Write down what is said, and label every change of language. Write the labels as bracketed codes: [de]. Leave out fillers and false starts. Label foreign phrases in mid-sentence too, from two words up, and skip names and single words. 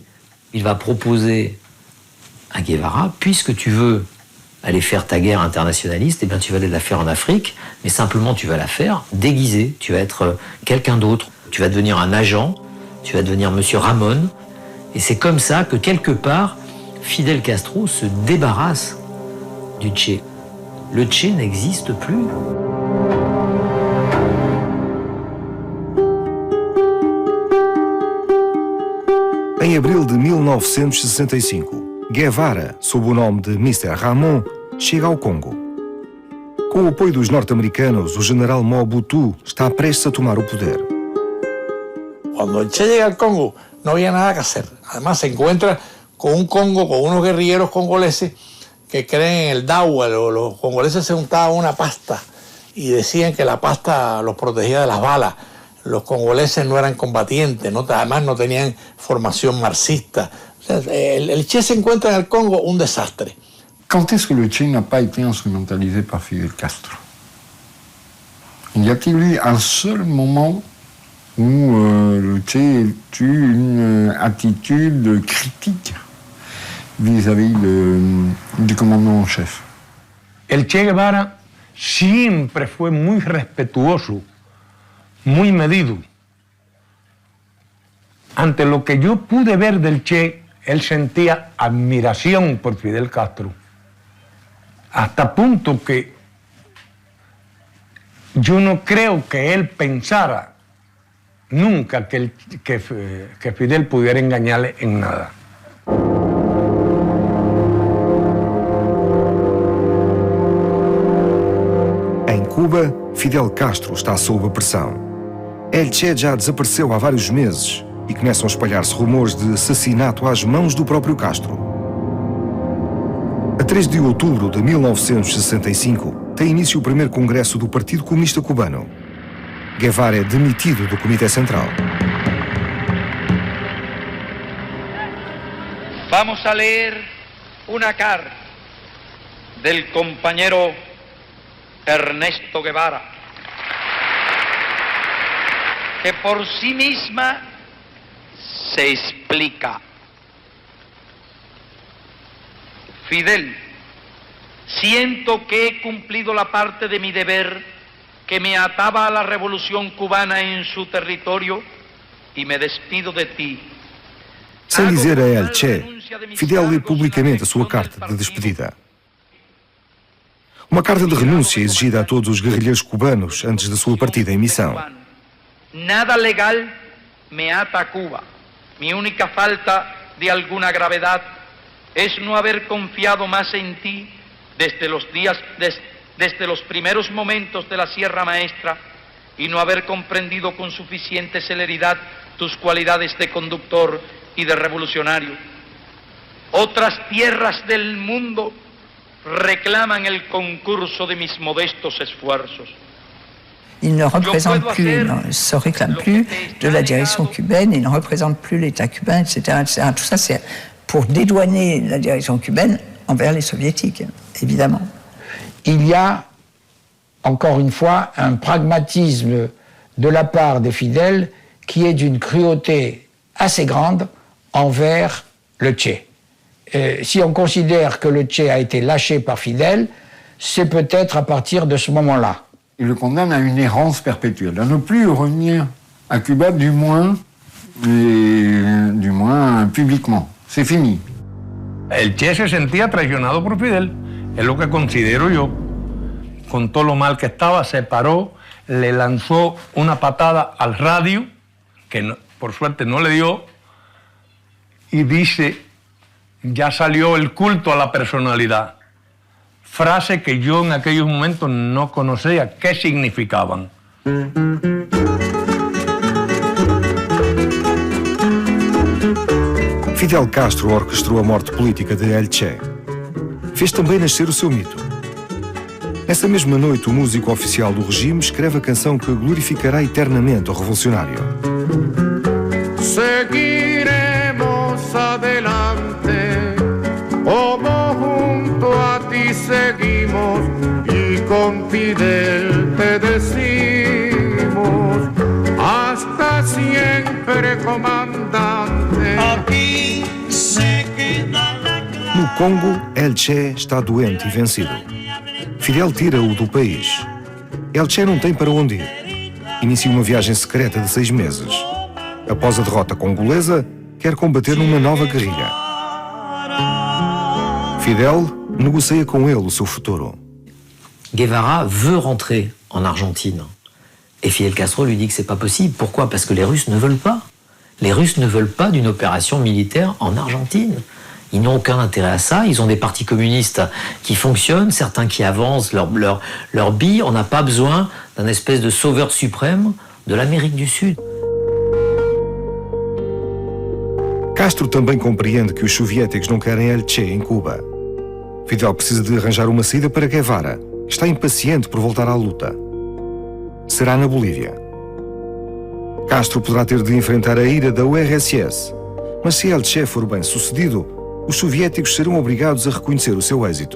[fr] Il va proposer à Guevara, puisque tu veux aller faire ta guerre internationaliste, eh bien tu vas aller la faire en Afrique, mais simplement tu vas la faire déguisé, tu vas être quelqu'un d'autre, tu vas devenir un agent, tu vas devenir Monsieur Ramon, et c'est comme ça que quelque part, Fidel Castro se débarrasse du Che. Le Che n'existe plus. [pt] Em abril de 1965, Guevara, sob o nome de Mr. Ramon, chega ao Congo. Com o apoio dos norte-americanos, o general Mobutu está prestes a tomar o poder. [es] Cuando el Che llega al Congo, no había nada que hacer. Además, se encuentra con un Congo, con unos guerrilleros congoleses que creen en el dawa. Los congoleses se untaban una pasta y decían que la pasta los protegía de las balas. Los congoleses no eran combatientes, ¿no? Además no tenían formación marxista. O sea, el Che se encuentra en el Congo un desastre. [fr] Quand est-ce que le Che n'a pas été instrumentalisé par Fidel Castro? Y a-t-il eu un seul moment où le Che ait eu une attitude critique vis-à-vis du commandant en chef? [es] El Che Guevara siempre fue muy respetuoso, muy medido. Ante lo que yo pude ver del Che, él sentía admiración por Fidel Castro, hasta punto que yo no creo que él pensara nunca que Fidel pudiera engañarle en nada. [pt] Em Cuba, Fidel Castro está sob a pressão. El Che já desapareceu há vários meses e começam a espalhar-se rumores de assassinato às mãos do próprio Castro. A 3 de outubro de 1965, tem início o primeiro congresso do Partido Comunista Cubano. Guevara é demitido do Comitê Central. [es] Vamos a leer una carta del compañero Ernesto Guevara, que por sí misma se explica. Fidel, siento que he cumplido la parte de mi deber que me ataba a la revolución cubana en su territorio y me despido de ti. [pt] Sem dizer a El Che, Fidel lê publicamente a sua carta de despedida. Uma carta de renúncia exigida a todos os guerrilheiros cubanos antes da sua partida em missão. [es] Nada legal me ata a Cuba. Mi única falta de alguna gravedad es no haber confiado más en ti desde los primeros momentos de la Sierra Maestra y no haber comprendido con suficiente celeridad tus cualidades de conductor y de revolucionario. Otras tierras del mundo reclaman el concurso de mis modestos esfuerzos. [fr] Il ne représente plus, ne se réclame plus de la direction cubaine, il ne représente plus l'État cubain, etc., etc. Tout ça, c'est pour dédouaner la direction cubaine envers les soviétiques, évidemment. Il y a, encore une fois, un pragmatisme de la part des fidèles qui est d'une cruauté assez grande envers le Che. Si on considère que le Che a été lâché par Fidel, c'est peut-être à partir de ce moment-là. Il le condamne à une errance perpétuelle, à ne plus revenir à Cuba, du moins publiquement. C'est fini. [es] El Che se sentía traicionado por Fidel, es lo que considero yo. Con todo lo mal que estaba, se paró, le lanzó una patada al radio, que no, por suerte no le dio, y dice, ya salió el culto a la personalidad. frases que yo en aquellos momentos no conocía qué significaban. [pt] Fidel Castro orquestrou a morte política de El Che. Fez também nascer o seu mito. Nessa mesma noite, o músico oficial do regime escreve a canção que glorificará eternamente o revolucionário. [es] Seguiremos adelante, como junto a ti seguimos, y con Fidel te decimos, hasta siempre, comandante. Aquí se queda la clave. [pt] No Congo, El Che está doente e vencido. Fidel tira-o do país. El Che não tem para onde ir. Inicia uma viagem secreta de 6 meses. Após a derrota congolesa, quer combater numa nova guerrilha. Fidel negocia com ele o seu futuro. [fr] Guevara veut rentrer en Argentine. Et Fidel Castro lui dit que c'est pas possible. Pourquoi? Parce que les Russes ne veulent pas. Les Russes ne veulent pas d'une opération militaire en Argentine. Ils n'ont aucun intérêt à ça. Ils ont des partis communistes qui fonctionnent, certains qui avancent leur bille. On n'a pas besoin d'un espèce de sauveur suprême de l'Amérique du Sud. [pt] Castro também compreende que os soviéticos não querem El Che em Cuba. Fidel precisa de arranjar uma saída para Guevara. Está impaciente por voltar à luta. Será na Bolívia. Castro poderá ter de enfrentar a ira da URSS, mas se El Che for bem sucedido, os soviéticos serão obrigados a reconhecer o seu êxito.